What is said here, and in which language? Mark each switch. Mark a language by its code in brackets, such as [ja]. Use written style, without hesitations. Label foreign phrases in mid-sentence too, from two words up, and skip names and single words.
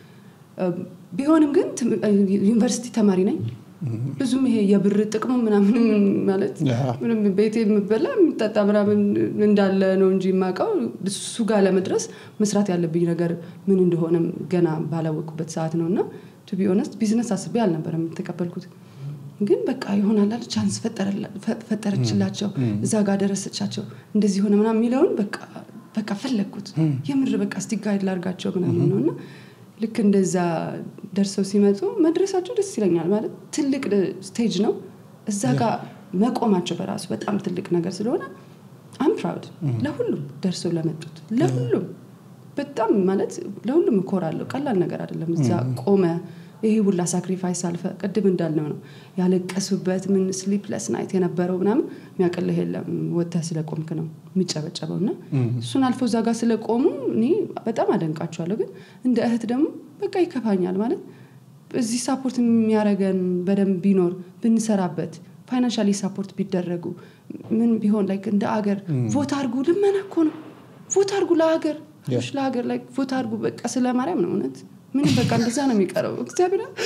[am] ቢሆንም ግን ዩኒቨርሲቲ ተማሪ ነኝ ብዙም ይሄ የብር ጥቅሙ ምናምን ማለት ምንም ቤቴ ምበላ ምጣጣ ምናምን እንዳለ ነው እንጂ ማቀው እሱ ጋር ለመድረስ መስራት ያለብኝ ነገር ምን እንደሆነ ገና ባላወቅበት ሰዓት ነውና [en] to be honest [am] ቢዝነስ አስቤ አልነበረም ተቀበልኩት ግን በቃ ይሆናል አይደል ቻንስ ፈጠረችላቸው እዛ ጋር ደረሰቻቸው እንደዚህ ሆነ ምናምን ሚለውን በቃ ፈለኩት የምር በቃ እስቲ ጋይድ ላርጋቸው ምናምን ነውና ልክ እንደዛ ደርሰው ሲመጡ መድረሳቸው ደስ ይለኛል ማለት ትልቅ ስቴጅ ነው እዛ ጋር መቆማቸው በራሱ በጣም ትልቅ ነገር ስለሆነ [en] I'm proud [am] ለሁሉም ደርሰው ለመጡት ለሁሉም በጣም ማለት ለሁሉም እኮራለሁ ቀላል ነገር አይደለም እዛ ቆመ ይሄ ሁላ ሳክሪፋይስ አልፈ ቀድም እንዳልነው ነው ያለቀሱበት ምን [en] sleepless night [am] የነበረው ምናምን የሚያቀልህ የለም ወጣ ስለቆምክ ነው የሚጨበጨበውና እሱን አልፎ እዛ ጋር ስለቆሙ እኔ በጣም አደንቃቸዋለሁ ግን እንደ እህት ደግሞ በቃ ይከፋኛል ማለት እዚህ ሳፖርት የሚያረጋን በደንብ ቢኖር ብንሰራበት [en] financially support [am] ቢደረጉ ምን ቢሆን ላይክ እንደ አገር ቮት አርጉ ልመናኮ ነው ቮት አርጉ ለሀገር ላይክ ቮት አርጉ በቃ ስለማርያም ነው እውነት ምን በቃ እንደዛ ነው የሚቀረው እግዚአብሔር